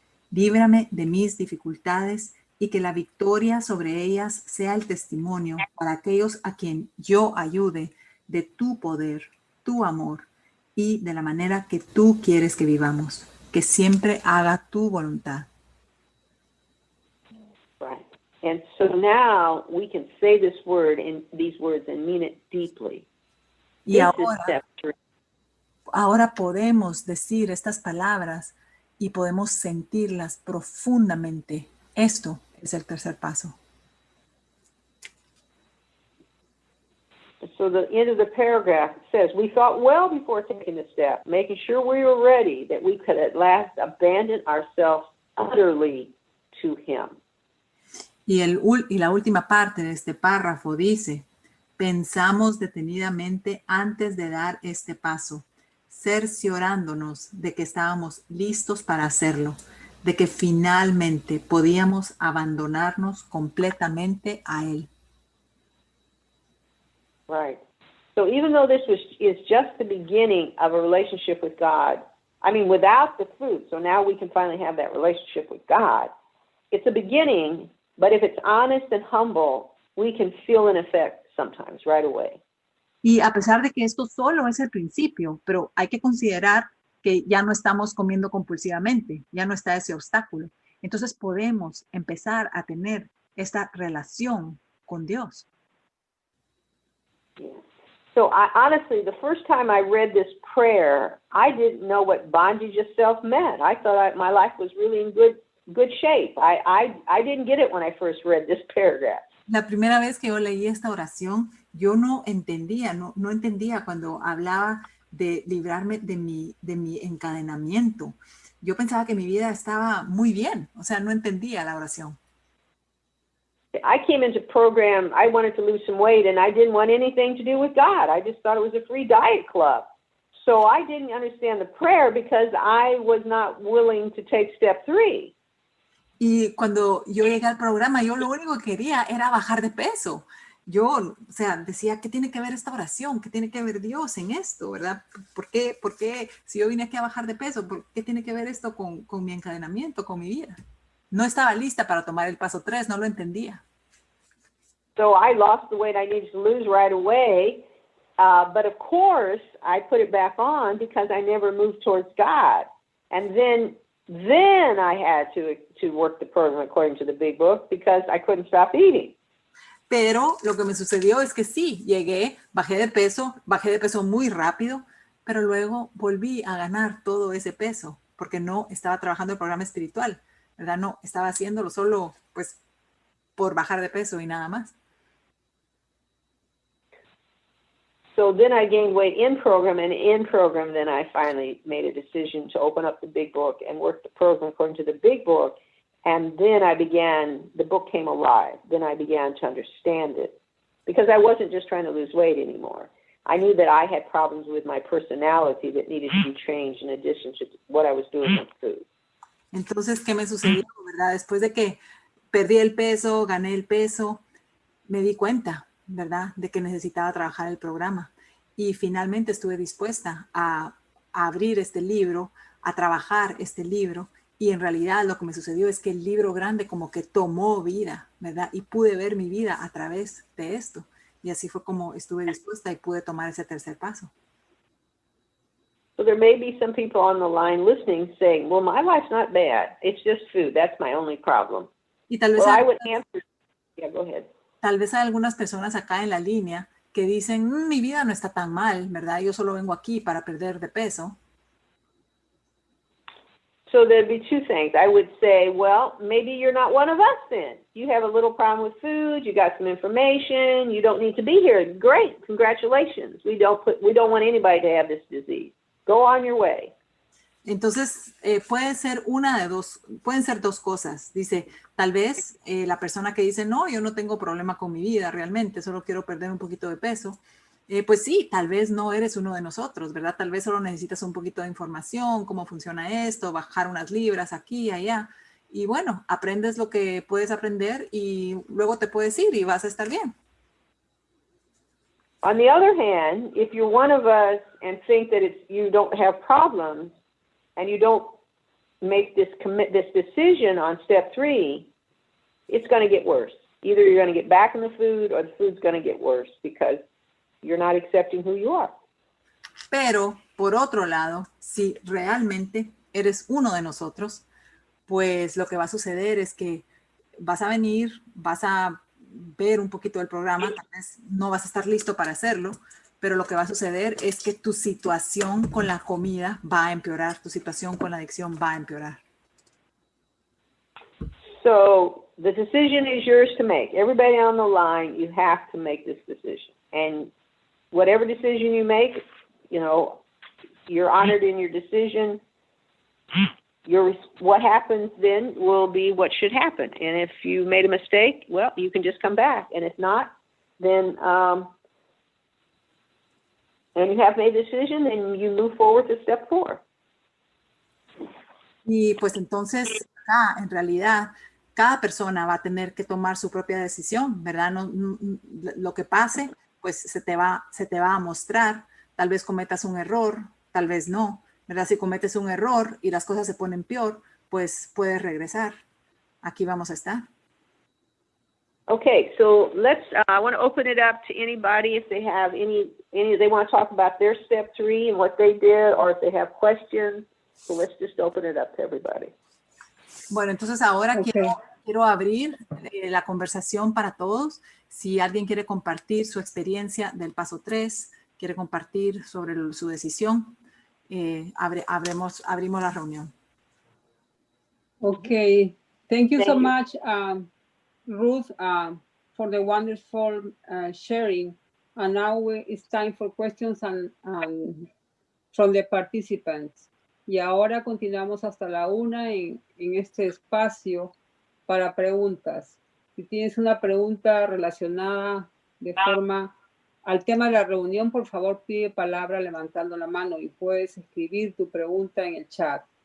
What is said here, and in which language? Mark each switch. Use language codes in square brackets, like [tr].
[es] Líbrame de mis dificultades y que la victoria sobre ellas sea el testimonio para aquellos a quien yo ayude de tu poder, tu amor y de la manera que tú quieres que vivamos, que siempre haga tu voluntad. [en] Right. And so now we can say these words and mean it deeply. [es] Y [en] This is step 3. [es] ahora podemos decir estas palabras y podemos sentirlas profundamente. Esto es el tercer paso. [en] So the end of the paragraph says, we thought well before taking the step, making sure we were ready, that we could at last abandon ourselves utterly to him. [es] Y la última parte de este párrafo dice, pensamos detenidamente antes de dar este paso, cerciorándonos de que estábamos listos para hacerlo, de que finalmente podíamos abandonarnos completamente a él. [en] Right. So even though this is just the beginning of a relationship with God, I mean, without the fruit, so now we can finally have that relationship with God. It's a beginning, but if it's honest and humble, we can feel an effect sometimes right away. [es] Y a pesar de que esto solo es el principio, pero hay que considerar que ya no estamos comiendo compulsivamente, ya no está ese obstáculo. Entonces podemos empezar a tener esta relación con Dios. [en] Yeah. So honestly, the first time I read this prayer, I didn't know what bondage of self meant. I thought my life was really in good shape. I didn't get it when I first read this paragraph. [es] La primera vez que yo leí esta oración, yo no entendía cuando hablaba de librarme de mi encadenamiento. Yo pensaba que mi vida estaba muy bien, o sea, no entendía la oración. [en] I came into program, I wanted to lose some weight, and I didn't want anything to do with God. I just thought it was a free diet club. So I didn't understand the prayer because I was not willing to take step 3. [es] Y cuando yo llegué al programa, yo lo único que quería era bajar de peso. Yo, o sea, decía, ¿qué tiene que ver esta oración? ¿Qué tiene que ver Dios en esto? ¿Verdad? ¿Por qué si yo vine aquí a bajar de peso, por qué tiene que ver esto con mi encadenamiento, con mi vida? No estaba lista para tomar el paso 3, no lo entendía. [en] So I lost the weight I needed to lose right away. But of course, I put it back on because I never moved towards God. And then I had to work the program according to the big book because I couldn't stop eating. [es] Pero lo que me sucedió es que sí, bajé de peso muy rápido, pero luego volví a ganar todo ese peso porque no estaba trabajando el programa espiritual, ¿verdad? No, estaba haciéndolo solo pues por bajar de peso y nada más. [en] So then I gained weight in program, and in program then I finally made a decision to open up the big book and work the program according to the big book. And then the book came alive. Then I began to understand it because I wasn't just trying to lose weight anymore. I knew that I had problems with my personality that needed to be changed in addition to what I was doing with food. [es] Entonces, ¿qué me sucedió, verdad? Después de que perdí el peso, gané el peso, me di cuenta, ¿verdad?, de que necesitaba trabajar el programa. Y finalmente estuve dispuesta a abrir este libro, a trabajar este libro. Y en realidad lo que me sucedió es que el libro grande como que tomó vida, ¿verdad? Y pude ver mi vida a través de esto. Y así fue como estuve dispuesta y pude tomar ese tercer paso. [en] So there may be some people on the line listening saying, well, my life's not bad. It's just food. That's my only problem. [es] Y tal vez, [en] I would answer, yeah, go ahead. [es] Tal vez hay algunas personas acá en la línea que dicen, mi vida no está tan mal, ¿verdad? Yo solo vengo aquí para perder de peso. [en] So there'd be two things. I would say, well, maybe you're not one of us then. You have a little problem with food. You got some information. You don't need to be here. Great. Congratulations. We don't want anybody to have this disease. Go on your way. [es] Entonces, pueden ser dos cosas. Dice, tal vez la persona que dice, no, yo no tengo problema con mi vida realmente, solo quiero perder un poquito de peso. Pues sí, tal vez no eres uno de nosotros, ¿verdad? Tal vez solo necesitas un poquito de información, cómo funciona esto, bajar unas libras aquí y allá. Y bueno, aprendes lo que puedes aprender y luego te puedes ir y vas a estar bien. [en] On the other hand, if you're one of us and think that you don't have problems and you don't make this decision on step 3, it's going to get worse. Either you're going to get back in the food or the food's going to get worse because you're not accepting who you are. [es] Pero, por otro lado, si realmente eres uno de nosotros, pues lo que va a suceder es que vas a venir, vas a ver un poquito del programa, tal vez no vas a estar listo para hacerlo, pero lo que va a suceder es que tu situación con la comida va a empeorar, tu situación con la adicción va a empeorar. [en] So the decision is yours to make. Everybody on the line, you have to make this decision. And whatever decision you make, you know, you're honored in your decision. What happens then will be what should happen. And if you made a mistake, well, you can just come back. And if not, then, and you have made a decision, then you move forward to step 4. [es] Y pues entonces, acá, en realidad, cada persona va a tener que tomar su propia decisión, ¿verdad? Lo que pase, pues se te va a mostrar. Tal vez cometas un error, tal vez no, ¿verdad? Si cometes un error y las cosas se ponen peor, pues puedes regresar. Aquí vamos a estar. [en] Okay, so I want to open it up to anybody if they have any they want to talk about their step 3 and what they did, or if they have questions. So let's just open it up to everybody. [es] Bueno, entonces ahora quiero abrir la conversación para todos. Si alguien quiere compartir su experiencia del paso 3, quiere compartir sobre su decisión, abrimos la reunión. [en] Okay, thank you so much, Ruth, for the wonderful sharing. And now it's time for questions and from the participants. [es] Y ahora continuamos hasta la 1 en este espacio para preguntas. Si tienes una pregunta relacionada de forma al tema de la reunión, por favor pide palabra levantando la mano y puedes escribir tu pregunta en el chat.